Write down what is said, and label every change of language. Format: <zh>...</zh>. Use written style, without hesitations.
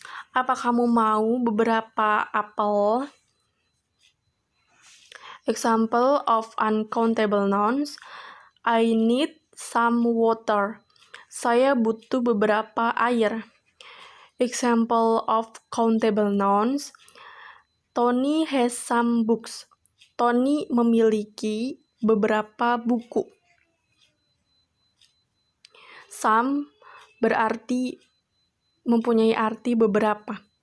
<id>Apa kamu mau beberapa apel?</id> <en>Example of uncountable nouns, I need some water.</en> <id>Saya butuh beberapa air.</id> <en>Example of countable nouns, Tony has some books.</en> <id>Tony memiliki beberapa buku. Some mempunyai arti beberapa.</id>